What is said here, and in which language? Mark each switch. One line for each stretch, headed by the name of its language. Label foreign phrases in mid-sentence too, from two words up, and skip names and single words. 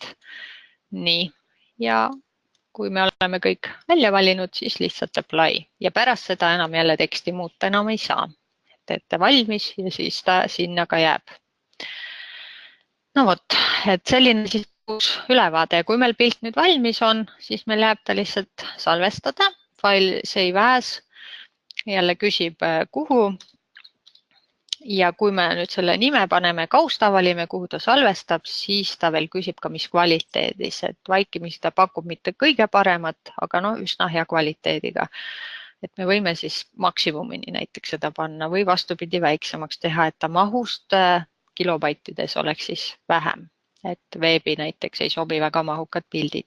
Estonian: Nii, ja kui me oleme kõik välja valinud, siis lihtsalt apply ja pärast seda enam jälle teksti muuta enam ei saa. Teete valmis ja siis ta sinna ka jääb. No vot, et selline siis ülevaade ja kui meil pilt nüüd valmis on, siis meil jääb ta lihtsalt salvestada,
English: file save as,
Estonian: jälle küsib kuhu. Ja kui me nüüd selle nime paneme, kausta valime, kuhu ta salvestab, siis ta veel küsib ka, mis kvaliteedis, et vaikimisi ta pakub mitte kõige paremat, aga no üsna hea kvaliteediga. Et me võime siis maksimumini näiteks seda panna või vastupidi väiksemaks teha, et ta mahust kilobaitides oleks siis vähem, et veebi näiteks ei sobi väga mahukad pildid.